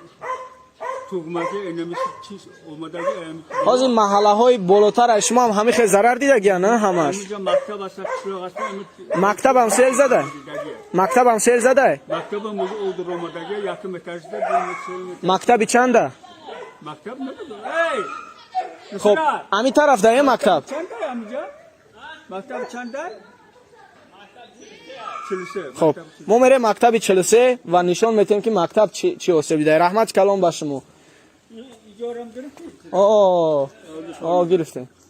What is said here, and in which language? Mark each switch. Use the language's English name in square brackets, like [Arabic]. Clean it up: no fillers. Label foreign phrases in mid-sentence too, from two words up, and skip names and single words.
[Tajik] ҳозир маҳаллаҳои болотара шумо ҳам ҳамихе зарар дидагия на ҳамаш? Мактабам сел зада? Мактабам сел зада? Мактаби чанда? خب همین طرف ده مکتب خب ما میریم مکتب 43 و نشان میتیم که مکتب چی آسیبی دیده. رحمت کلام به شما. گرفتیم.